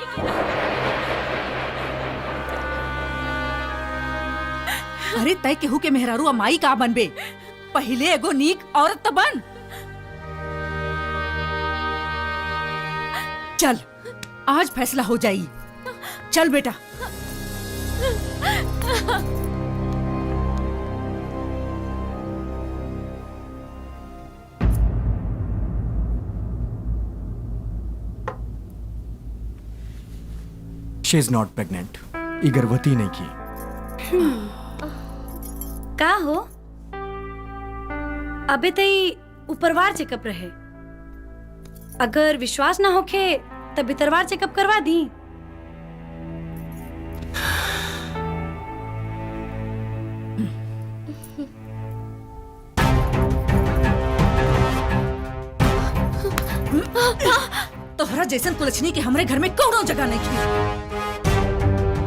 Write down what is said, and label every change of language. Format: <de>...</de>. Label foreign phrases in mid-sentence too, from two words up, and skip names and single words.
<bho>अरे तय केहू के मेहरारू अमाई का बनबे, पहले एगो नीक औरत त बन। चल आज फैसला हो जाई। चल बेटा।</bho> <en>She is not pregnant.</en> <bho>ये गर्भवती नहीं की। का हो? अबे तई ऊपरवार चेकअप रहे, अगर विश्वास ना होखे तब भीतरवार चेकअप करवा दी। तोहरा जैसन कुलछनी के हमरे घर में कौनो जगह नहीं की।</bho>